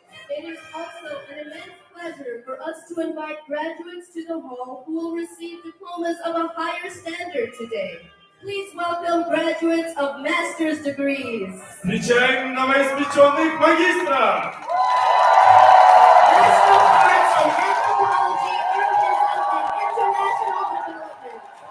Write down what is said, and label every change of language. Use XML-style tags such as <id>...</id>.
<en>It is also an immense pleasure for us to invite graduates to the hall who will receive diplomas of a higher standard today. Please welcome graduates of master's degrees.</en> <ru>Встречаем новоиспеченных магистров.</ru> <en>Master of Arts in Anthropology, Urbanism, and International Development.</en>